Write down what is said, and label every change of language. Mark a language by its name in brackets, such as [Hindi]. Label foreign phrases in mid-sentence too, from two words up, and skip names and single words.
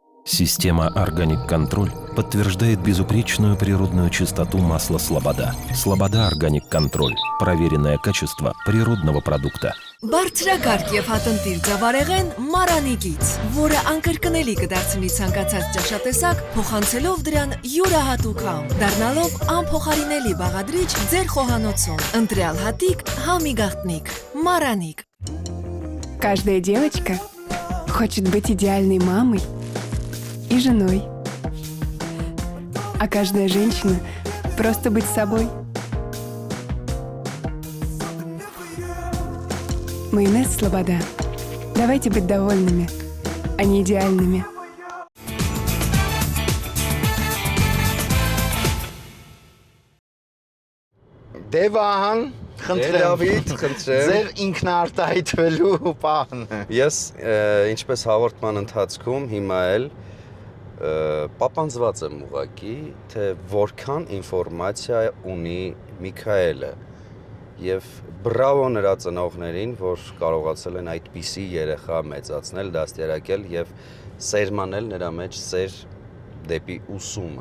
[Russian] Система «Органик Контроль» подтверждает безупречную природную чистоту масла «Слобода». «Слобода Органик Контроль» – проверенное качество природного продукта. [Armenian] Բարձրակարգ եւ հատնտիր ծավարեղեն Մարանիկից, որը անկրկնելի կդարձնի ցանկացած ճաշատեսակ, փոխանցելով դրան յուրահատուկ համ, դառնալով անփոխարինելի բաղադրիչ ձեր խոհանոցում։ Ընտրյալ հատիկ, համի գաղտնիք, Мараник. [Russian] Каждая девочка хочет быть идеальной мамой и женой. А каждая женщина просто быть собой. Майонез «Слобода». Давайте быть довольными, а не идеальными. [Armenian] Դե Վահան, խնդրեմ։ Դավիթ, խնդրեմ։ Ձեր ինքնարտահայտվելու պահն է։ Ես ինչպես հաղորդման ընթացքում հիմա էլ պապանձված եմ ուղղակի, թե որքան ինֆորմացիա ունի Միքայելը եւ բրավո նրա ծնողներին, որ կարողացել են այդպիսի երեխա մեծացնել, դաստիարակել եւ սերմանել նրա մեջ սեր դեպի ուսումը։